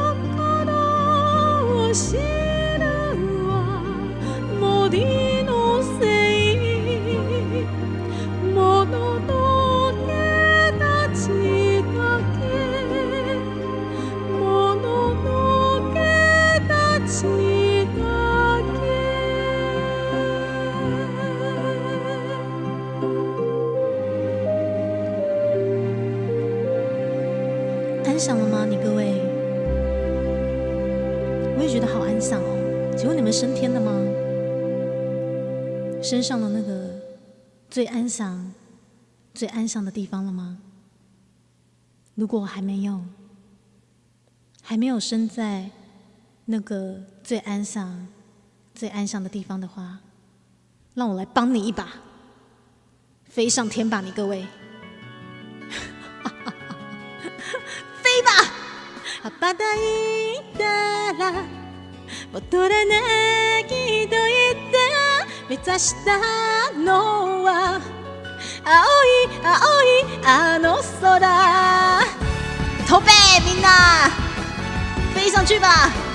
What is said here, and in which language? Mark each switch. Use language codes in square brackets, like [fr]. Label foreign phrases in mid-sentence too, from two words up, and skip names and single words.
[ja] 心を知るは森の精もののけたちだけもののけたちだけ [zh] 安详了吗？你各位，我也觉得好安详哦。请问你们升天了吗？升上了那个最安详、最安详的地方了吗？如果还没有升在那个最安详、最安详的地方的话，让我来帮你一把，飞上天吧，你各位。飛吧！ [ja] 羽ばたいたら戻らないと言って目指したのは青い青いあの空。飛べみんな， [zh] 飛上去吧！